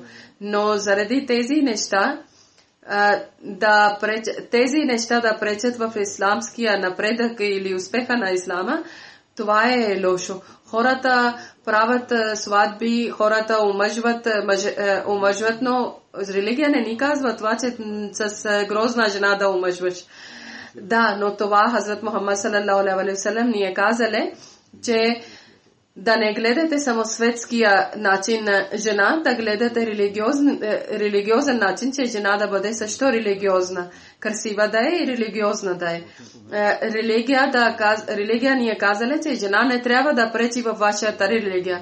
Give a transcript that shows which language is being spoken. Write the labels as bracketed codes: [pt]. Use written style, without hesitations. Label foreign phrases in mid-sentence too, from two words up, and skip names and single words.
[bg] Но заради тези неща, тези неща да пречат в исламския напредък или успеха на ислама, това е лошо. Хората правят сватби, хората омъжват, но религия не ни казва това, че с грозна жена да омъжваш. Да, но това Хазрат Мухаммад [ar] صلى الله عليه وسلم [bg] ни е казали, че да не гледате само светския начин на жена, да гледате религиозен начин, че жена да бъде също религиозна. Красива да е и религиозна да е. Религия ни е казала, че жена не трябва да пречи във вашата религия.